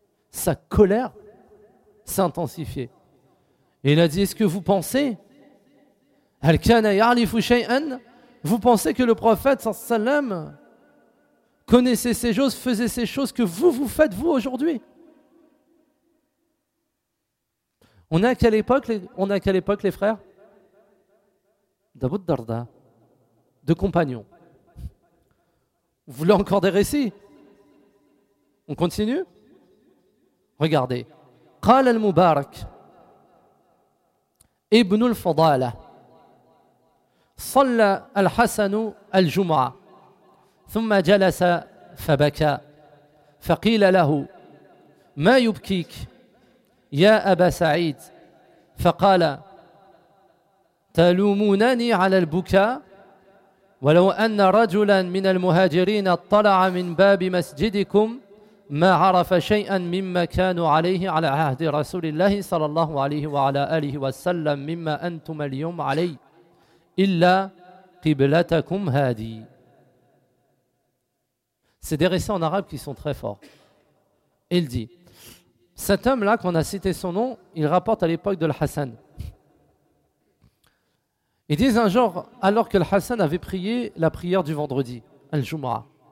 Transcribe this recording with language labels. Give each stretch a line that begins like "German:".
French: Sa colère s'est intensifiée. Et il a dit, est-ce que vous pensez, vous pensez que le prophète,
Arabic: sallallahu alayhi wa sallam,
French: connaissez ces choses, faisait ces choses que vous faites vous aujourd'hui. On est à quelle époque les frères? D'Abu Darda, de compagnons. Vous voulez encore des récits? On continue? Regardez.
Arabic: Qala al-Mubarak Ibn al-Fadala Salla al-Hassan al-Jum'a ثم جلس فبكى فقيل له ما يبكيك يا أبا سعيد فقال تلومونني على البكاء ولو أن رجلا من المهاجرين اطلع من باب مسجدكم ما عرف شيئا مما كانوا عليه على عهد رسول الله صلى الله عليه وعلى آله وسلم مما أنتم اليوم عليه إلا قبلتكم هذه.
French: C'est des récits en arabe qui sont très forts. Il dit, cet homme-là, qu'on a cité son nom, il rapporte à l'époque de l'Hassan. Ils disent un jour, alors que l'Hassan avait prié la prière du vendredi, Al-Jumra.